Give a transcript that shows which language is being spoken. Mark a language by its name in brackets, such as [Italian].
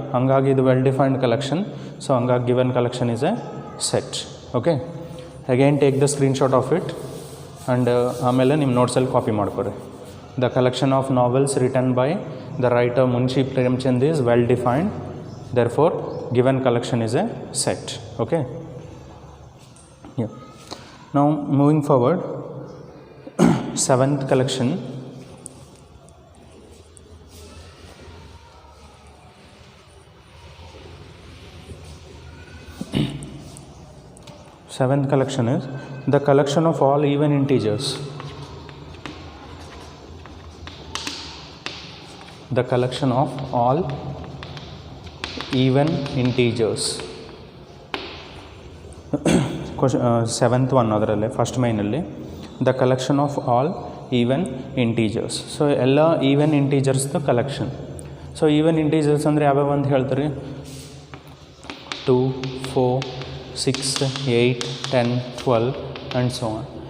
[Kannada] ಹಂಗಾಗಿ ಇದು well defined collection. So ಹಂಗಾಗಿ [English] Given collection is a set. Okay, again take the screenshot of it and [Kannada] ಆಮೇಲೆ ನಿಮ್ಮ ನೋಟ್ಸಲ್ಲಿ copy ಮಾಡ್ಕೊರಿ. [English] The collection of novels written by the writer Munshi Premchand is well defined. Therefore, given collection is a set. Okay. Yeah. Now, moving forward, seventh collection. Seventh collection is the collection of all even integers. The collection of all even integers. Seventh one [Kannada] ಅದರಲ್ಲೇ first ಮೈನಲ್ಲಿ [English] The collection of all even integers. [Kannada] So ಎಲ್ಲ even ಇಂಟೀಜರ್ಸ್ದು collection. So even integers ಅಂದರೆ ಯಾವ್ಯಾವ ಅಂತ ಹೇಳ್ತಾರೆ, 2, 4, 6, 8, 10, 12 and so on.